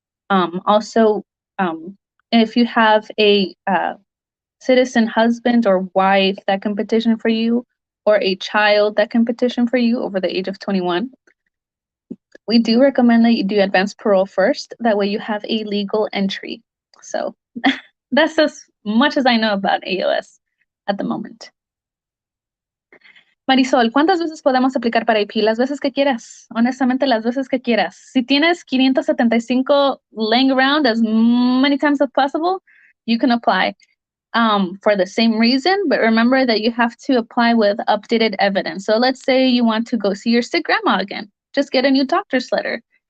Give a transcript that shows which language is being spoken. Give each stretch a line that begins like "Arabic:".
English: Also, if you have a citizen husband or wife that can petition for you, or a child that can petition for you over the age of 21, we do recommend that you do advance parole first. That way you have a legal entry. So that's as much as I know about AOS at the moment.
Spanish: Marisol, ¿cuántas veces podemos aplicar para IP? Las veces que quieras. Honestamente, las veces que quieras. Si tienes
English: 575 laying around as many times as possible, you can apply for the same reason, but remember that you have to apply with updated evidence. So let's say you want to go see your sick grandma again. Just get a new doctor's letter.